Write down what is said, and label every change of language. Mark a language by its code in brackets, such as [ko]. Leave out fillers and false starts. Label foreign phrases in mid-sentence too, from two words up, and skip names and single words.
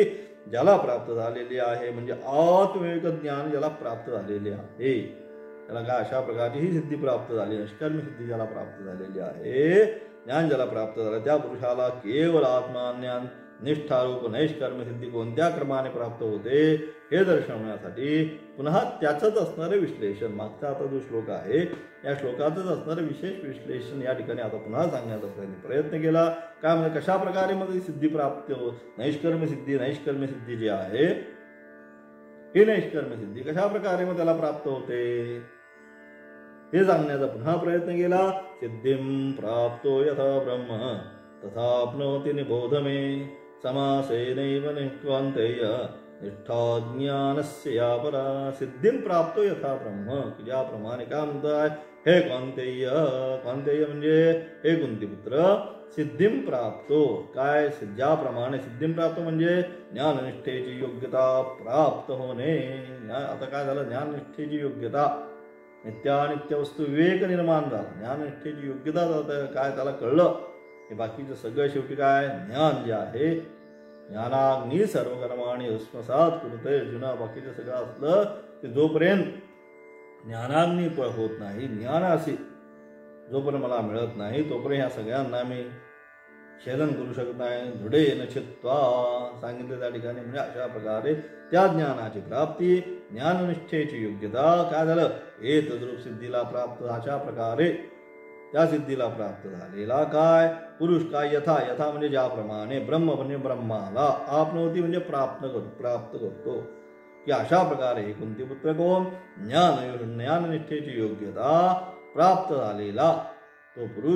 [mr] ज्याला प्राप्त झालेली आहे, म्हणजे आत्मविवेक ज्ञान ज्याला प्राप्त झालेले आहे त्याला काय अशा प्रकारची ही सिद्धी प्राप्त झाली, निष्कर्मी सिद्धी ज्याला प्राप्त झालेली आहे, ज्ञान ज्याला प्राप्त झालं त्या पुरुषाला केवळ आत्मज्ञान निष्ठारूप नैष्कर्म सिद्धी कोणत्या क्रमाने प्राप्त होते हे दर्शवण्यासाठी पुन्हा त्याचंच असणारं विश्लेषण, मागचा आता जो श्लोक आहे या श्लोकातच असणारं विशेष विश्लेषण या ठिकाणी आता पुन्हा सांगण्याचा प्रयत्न केला. काय म्हणजे कशा प्रकारे मध्ये सिद्धी प्राप्त होत, नैष्कर्म सिद्धी जी आहे ही नैष्कर्म सिद्धी कशा प्रकारे मग त्याला प्राप्त होते हे सांगण्याचा पुन्हा प्रयत्न केला. [sa] सिद्धिं प्राप्तो यथा ब्रह्म तथाप्नोति निबोध मे समासेनैव निक्वान्तेय निष्ठा ज्ञानस्य या परा. सिद्धिं प्राप्तो यथा ब्रह्म, [mr] ज्याप्रमाणे काय म्हणताय हे कांतेय, कांतेय म्हणजे हे कुंतीपुत्र, [sa] सिद्धिं प्राप्तो [mr] काय ज्याप्रमाणे [sa] सिद्धिं प्राप्त [mr] म्हणजे ज्ञाननिष्ठेची योग्यता प्राप्त होणे. आता काय झालं, ज्ञाननिष्ठेची योग्यता नित्यानित्य वस्तू विवेक निर्माण झाला, ज्ञाननिष्ठेची योग्यता काय त्याला कळलं हे बाकीचं सगळं शेवटी काय ज्ञान जे आहे [sa] ज्ञानाग्नी सर्व कर्माणी भस्मसात कुरुते. [mr] अर्जुना बाकीचं सगळं असलं ते जोपर्यंत ज्ञानाग्नी होत नाही, ज्ञानाशी जोपर्यंत मला मिळत नाही तोपर्यंत ह्या सगळ्यांना मी छेदन करू शकत नाही. [sa] दृढे न चित्वा [mr] सांगितलं त्या ठिकाणी, म्हणजे अशा प्रकारे त्या ज्ञानाची प्राप्ती ज्ञाननिष्ठेची योग्यता काय झालं हे तद्रूप सिद्धीला प्राप्त. अशा प्रकारे त्या सिद्धीला प्राप्त झालेला काय पुरुष काय यथा, यथा म्हणजे ज्याप्रमाणे, ब्रह्म म्हणजे ब्रह्माला, आपनोती म्हणजे प्राप्त करतो की अशा प्रकारे कुंतीपुत्र कोण ज्ञाननिष्ठेची योग्यता प्राप्त झालेला तो पुरुष